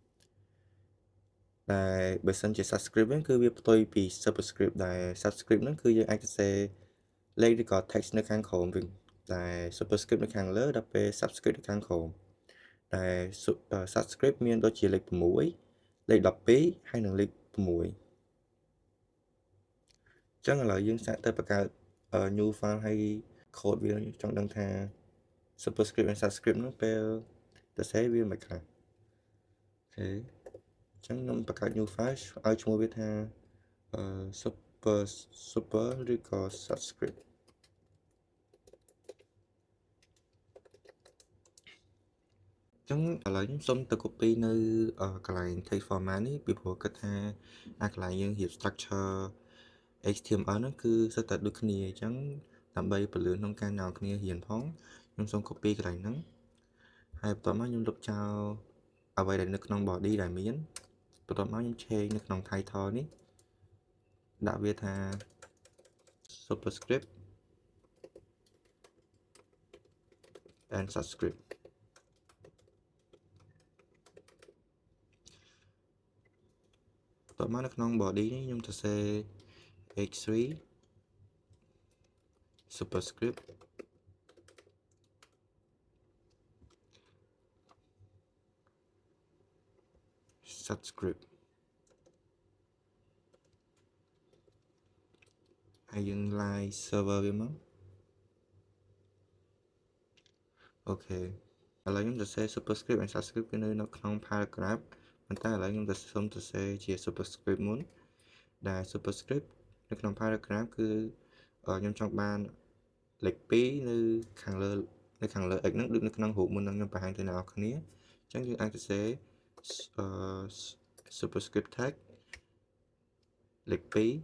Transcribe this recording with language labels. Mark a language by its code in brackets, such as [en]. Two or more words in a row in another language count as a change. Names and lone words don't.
[km] តែបើសិនជា subscript ហ្នឹងគឺវាផ្ទុយពី superscript ដែល subscript ហ្នឹងគឺយើងអាចសរសេរលេខឬក៏ text នៅខាងក្រោមវិញតែ superscript នៅខាងលើដល់ពេល subscript នៅខាងក្រោមតែ subscript មានដូចជាលេខ6លេខ12ហើយនិងលេខ6អ ញ្ចឹងឥឡូវយើងសាកទៅបង្កើត [en] new file [km] ហើយ code វាចង់ដឹងថា [en] superscript and subscript [km] ហ្នឹងពេលសរសេរវាមិនខ្លះអូខេអញ្ចឹងខ្ញុំបង្កើត [en] new file [km] ឲ្យឈ្មោះវាថា super ឬក៏ subscript អញ្ចឹងឥឡូវខ្ញុំសុំទៅ copy នៅកន្លែង [en] text format [km] នេះ ពីព្រោះគិតថាកន្លែងយើងរៀប [en] structure HTML [km] ហ្នឹងគឺសុទ្ធតែដូចគ្នាអញ្ចឹងដើម្បីពន្លឿនក្នុងការអ្នកគ្នារៀនផងខ្ញុំសូម copy កន្លែងហ្នឹងហើយបន្ទាប់មកខ្ញុំលុបចោលអ្វីដែលនៅក្នុង body ដែលមានបន្ទាប់មកខ្ញុំ change នៅក្នុង title នេះដាក់វាថា superscript [en] and subscript [km] បន្ទាប់មកនៅក្នុង body នេះខ្ញុំសរសេរ h3 [en] superscript subscript [km] ហើយយើង [en] line server [km] វាមក អូខេឥឡូវខ្ញុំសរសេរ [en] superscript and subscript [km] គឺនៅក្នុង paragraph ប៉ុន្តែឥឡូវខ្ញុំសូមសរសេរជា superscript មុនដែល superscript នៅក្នុង paragraph គឺខ្ញុំចង់បានលេខ2នៅខាងលើ x ហ្នឹងដូចនៅក្នុងរូបមុនហ្នឹងខ្ញុំបង្ហាញទៅអ្នកនរគ្នាអញ្ចឹងយើងអាចសរសេរ [en] superscript tag [km] លេខ2